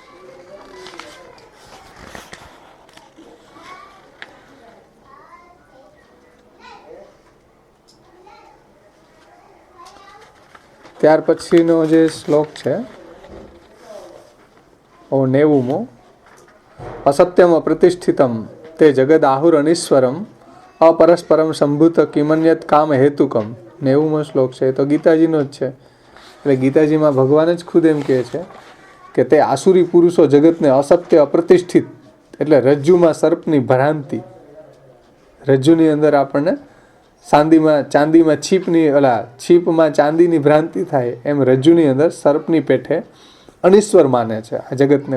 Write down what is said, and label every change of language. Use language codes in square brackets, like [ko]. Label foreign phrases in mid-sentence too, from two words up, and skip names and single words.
[gu] ત્યાર પછીનો જે શ્લોક છે 90મો, [sa] असत्यम अप्रतिष्ठितम ते जगद आहुर अनिश्वरम अपरस्परम संभूत किमन्यत काम हेतुकम. [gu] 90મો શ્લોક છે તો ગીતાજીનો જ છે. એટલે ગીતાજીમાં ભગવાન જ ખુદ એમ કહે છે કે તે આસુરી પુરુષો જગતને અસત્ય અપ્રતિષ્ઠિત, એટલે રજ્જુમાં સર્પની ભ્રાંતિ, રજ્જુની અંદર આપણને ચાંદીમાં છીપમાં ચાંદીની ભ્રાંતિ થાય, એમ રજ્જુની અંદર સર્પની પેઠે અનિશ્વર માને છે આ જગતને.